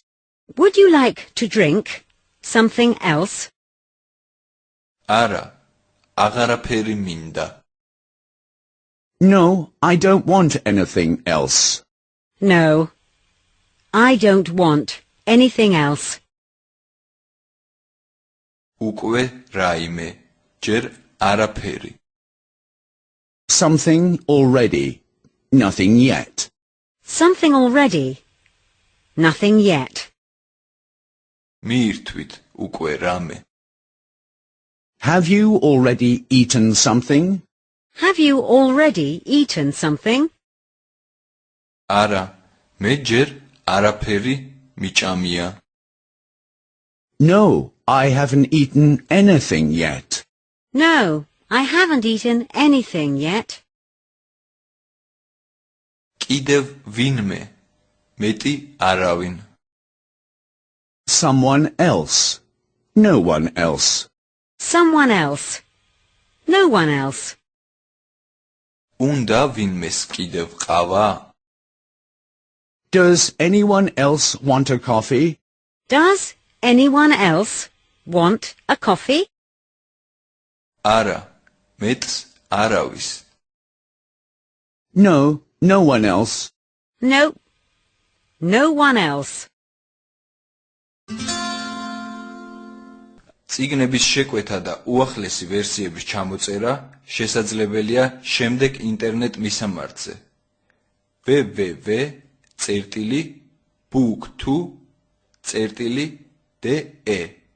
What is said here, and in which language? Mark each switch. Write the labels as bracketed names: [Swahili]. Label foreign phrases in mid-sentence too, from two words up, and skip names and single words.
[English] Would you like to drink something else? [Georgian] არა, აღარაფერი მინდა. [English] No, I don't want anything else. No, I don't want anything else. [Georgian] უკვე რაიმე, ჯერ არაფერი. [English] Something already, nothing yet. Something already, nothing yet. [Georgian] მიირთვით უკვე რამე. [English] Have you already eaten something? Have you already eaten something? [Georgian] არა, მე ჯერ არაფერი მიჭამია. [English] No, I haven't eaten anything yet. No, I haven't eaten anything yet. [Georgian] კიდევ ვინმე, მეტი არავინ. [English] Someone else, no one else. Someone else, no one else. [Georgian] უნდა ვინმეს კიდევ ყავა? [English] Does anyone else want a coffee? Does anyone else want a coffee? [Georgian] არა, მეტს არავის. [English] No, no one else. No, no one else. [Georgian] წიგნების შეკვეთა და უახლესი ვერსიების ჩამოწერა შესაძლებელია შემდეგ ინტერნეტ მისამართზე www.book2.de